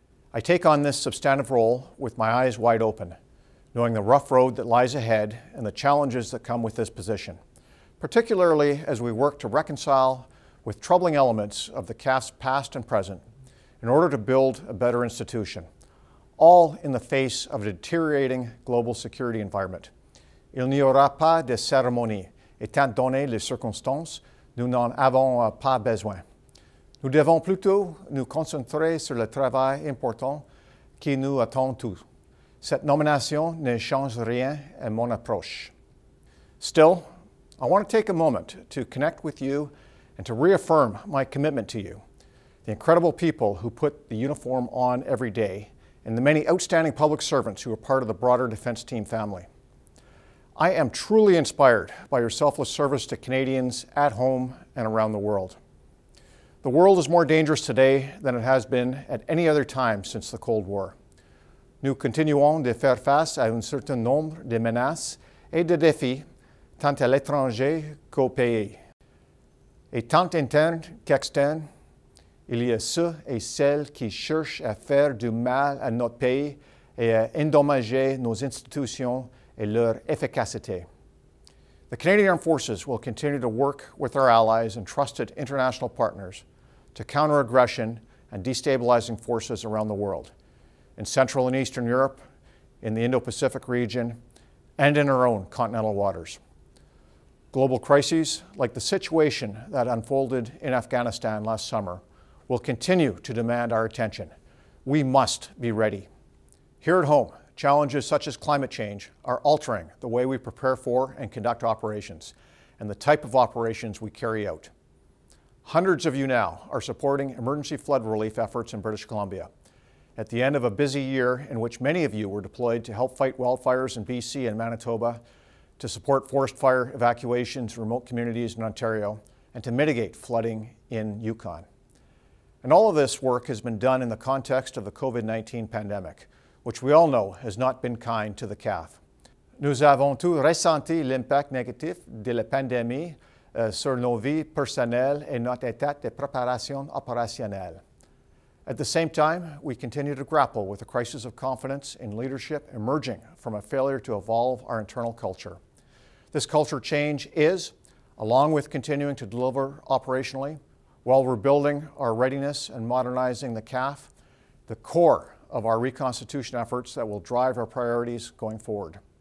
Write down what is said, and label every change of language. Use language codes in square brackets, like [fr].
[en] I take on this substantive role with my eyes wide open, knowing the rough road that lies ahead and the challenges that come with this position, particularly as we work to reconcile with troubling elements of the CAF's past and present in order to build a better institution, all in the face of a deteriorating global security environment. [fr] Il n'y aura pas de cérémonie. Étant donné les circonstances, nous n'en avons pas besoin. Nous devons plutôt nous concentrer sur le travail important qui nous attend tous. Cette nomination ne change rien à mon approche. [en] Still, I want to take a moment to connect with you and to reaffirm my commitment to you, the incredible people who put the uniform on every day, and the many outstanding public servants who are part of the broader defense team family. I am truly inspired by your selfless service to Canadians at home and around the world. The world is more dangerous today than it has been at any other time since the Cold War. [fr] Nous continuons de faire face à un certain nombre de menaces et de défis, tant à l'étranger qu'au pays. Et tant internes qu'externes, il y a ceux et celles qui cherchent à faire du mal à notre pays et à endommager nos institutions et leur efficacité. [en] The Canadian Armed Forces will continue to work with our allies and trusted international partners to counter aggression and destabilizing forces around the world, in Central and Eastern Europe, in the Indo-Pacific region, and in our own continental waters. Global crises, like the situation that unfolded in Afghanistan last summer, will continue to demand our attention. We must be ready. Here at home, challenges such as climate change are altering the way we prepare for and conduct operations, and the type of operations we carry out. Hundreds of you now are supporting emergency flood relief efforts in British Columbia. At the end of a busy year in which many of you were deployed to help fight wildfires in BC and Manitoba, to support forest fire evacuations in remote communities in Ontario, and to mitigate flooding in Yukon. And all of this work has been done in the context of the COVID-19 pandemic, which we all know has not been kind to the CAF. [fr] Nous avons tous ressenti l'impact négatif de la pandémie sur nos vies personnelles et notre état de préparation opérationnelle. [en] At the same time, we continue to grapple with the crisis of confidence in leadership emerging from a failure to evolve our internal culture. This culture change is, along with continuing to deliver operationally, while rebuilding our readiness and modernizing the CAF, the core of our reconstitution efforts that will drive our priorities going forward.